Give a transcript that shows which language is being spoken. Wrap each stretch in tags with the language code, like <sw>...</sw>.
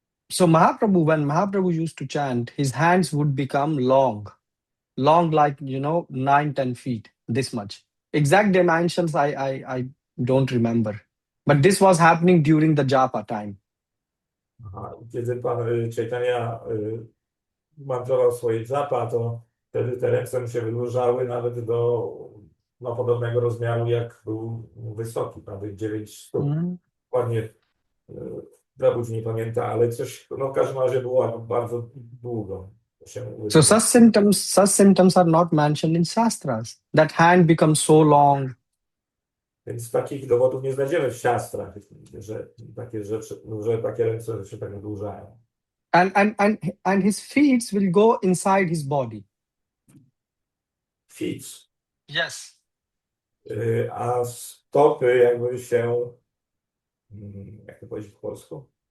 <en>So Mahaprabhu, when Mahaprabhu used to chant, his hands would become long like 9-10 feet, this much. Exact dimensions I don't remember, but this was happening during the japa time.</en> <pl>Aha, kiedy pan Caitanya mantrował swoje japa, to wtedy te ręce mu się wydłużały nawet do podobnego rozmiaru, jak był wysoki, prawie 9 stóp. Dokładnie Prabhu nie pamięta, ale coś w każdym razie było bardzo długo.</pl> <en>So such symptoms are not mentioned in Shastras. That hand becomes so long.</en> <pl>Więc takich dowodów nie znajdziemy w siastrach, że takie rzeczy, że takie ręce się tak wydłużają.</pl> <en>And his feet will go inside his body. Feet. Yes.</en> <pl>A stopy jakby się, jak to powiedzieć po polsku?</pl>